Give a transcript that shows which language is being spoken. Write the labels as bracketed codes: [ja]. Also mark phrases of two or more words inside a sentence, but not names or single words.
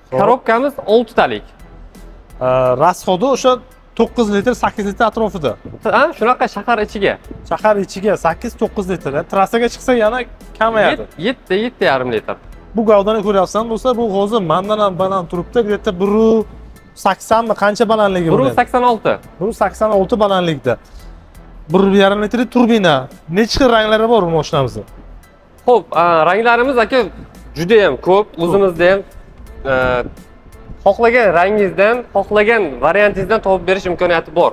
[uz] Korobkamiz 6 talik. Rasxodi o'sha 9 litr, 8 litr atrofida. Ha, shunaqa shahar ichiga. Shahar ichiga 8-9 litr. Trassaga chiqsa yana kamayadi. 7,5 litr. Bu gavdani ko'ryapsan bo'lsa, bu hozir mendan ham baland turibdi. Где-то 180 mi qancha balandligi bu? 1,86. 186 balandlikda. 1,5 litr turbina. Necha xil ranglari bor bu mashinamizda? Xo'p, ranglarimiz aka juda ham ko'p. O'zimizda ham xohlagan rangingizdan, xohlagan variantingizdan topib berish imkoniyati bor.